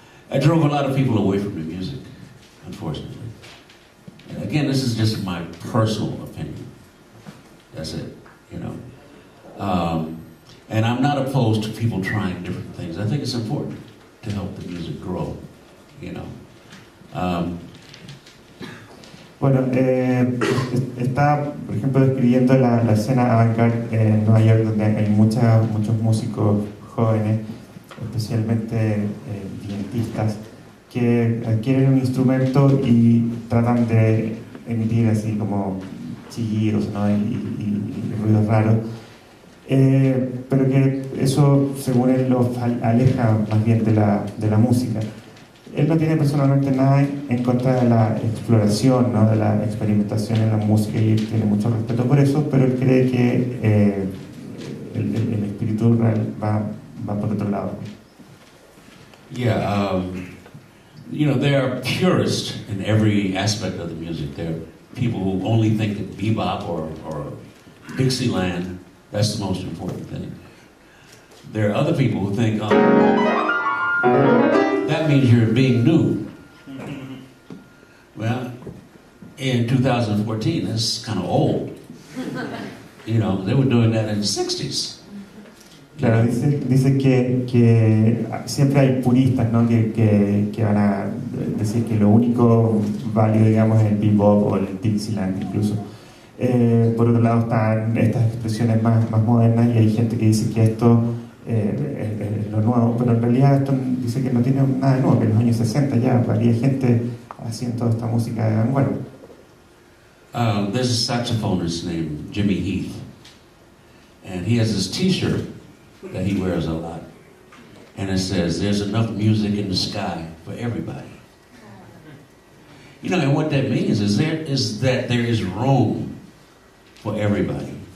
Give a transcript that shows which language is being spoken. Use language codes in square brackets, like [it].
[en] I drove a lot of people away from the music, unfortunately. And again, this is just my personal opinion. That's it, you know. And I'm not opposed to people trying different things. I think it's important to help the music grow, you know. [es] Bueno, está, por ejemplo, describiendo la escena avant-garde en Nueva York, donde hay muchos músicos jóvenes, especialmente vientistas, que adquieren un instrumento y tratan de emitir así como chillidos, ¿no? y ruidos raros, pero que eso, según él, los aleja más bien de la música. Él no tiene personalmente nada en contra de la exploración, ¿no? De la experimentación en la música, y él tiene mucho respeto por eso, pero él cree que el espíritu real va por otro lado. [en] Yeah, you know, there are purists in every aspect of the music. There are people who only think that bebop or Dixieland, that's the most important thing. There are other people who think, that means you're being new. Well, in 2014, that's kind of old. You know, they were doing that in the 60s. [es] Claro, dice que siempre hay puristas, ¿no? que van a decir que lo único válido, digamos, es el bebop o el Dixieland incluso. Por otro lado están estas expresiones más modernas y hay gente que dice que esto es lo nuevo, pero en realidad esto dice que no tiene nada de nuevo, que en los años 60 ya había gente haciendo esta música de vanguardia. [en] There's a saxophonist named Jimmy Heath, and he has this t-shirt that he wears a lot, and it says, "There's enough music in the sky for everybody." You know, and what that means is that there is room for everybody.